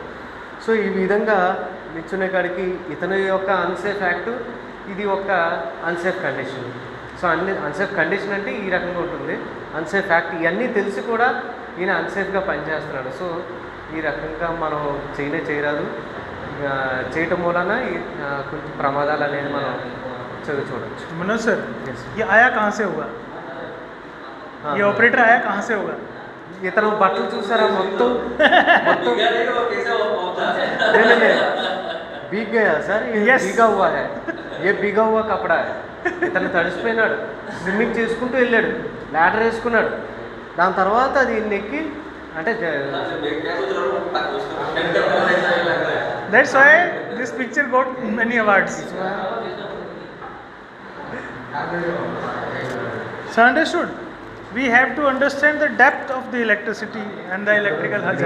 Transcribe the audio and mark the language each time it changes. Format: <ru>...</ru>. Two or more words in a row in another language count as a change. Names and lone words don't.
<te>సో ఈ విధంగా నిల్చునే కాడికి ఇతని యొక్క</te> <en>unsafe act,</en> <te>ఇది ఒక</te> <en>unsafe condition.</en> <te>సో</te> <en>unsafe condition</en> <te>అంటే ఈ రకంగా ఉంటుంది.</te> <en>unsafe act</en> <te>ఇవన్నీ తెలిసి కూడా ఈయన అన్సేఫ్గా పనిచేస్తున్నాడు. సో ఈ రకంగా మనం చేయరాదు. చేయటం మూలన కొంచెం ప్రమాదాలు అనేది మనం చూడవచ్చు.</te> <hi>मनोज सर, ये आया कहाँ से होगा? ये ऑपरेटर आया कहाँ से होगा?</hi> <te>ఇతను బట్టలు చూసారా మొత్తం</te> <hi>भीग गया सर, ये भीगा हुआ है, ये भीगा हुआ कपड़ा है.</hi> <te>ఇతను తడిసిపోయినాడు, స్విమ్మింగ్ చేసుకుంటూ వెళ్ళాడు, ల్యాడర్ వేసుకున్నాడు. దాని తర్వాత అది ఎక్కి అంటే</te> <en>That's why this picture got many awards. So understood? We have to understand the depth of the electricity and the electrical hazard.</en>